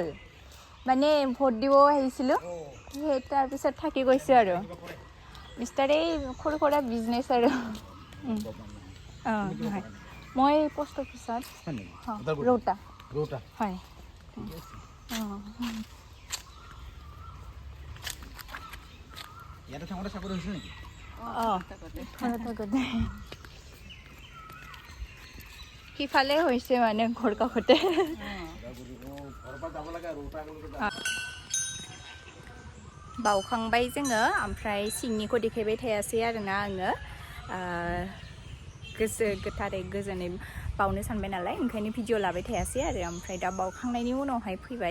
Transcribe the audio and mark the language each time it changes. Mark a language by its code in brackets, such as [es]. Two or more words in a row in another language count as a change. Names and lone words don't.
[as] মানে ভোট দিব আহিছিলোঁ সেই তাৰপিছত থাকি গৈছোঁ আৰু মিষ্টাৰ এই সৰু সুৰা বিজনেছ আৰু হয় মই পোষ্ট অফিচত ৰৌতা হয় সিফালে হৈছে মানে ঘৰ কাষতে [brx] बावखांबाय जोङो ओमफ्राय सिंनिखौ देखायबाय थायासै आरोना आङो गोसो गोथारै गोजोनै बावनो सानबाय नालाय ओंखायनो भिडिअ लाबाय थायासै आरो ओमफ्राय दा बावखांनायनि उनावहाय फैबाय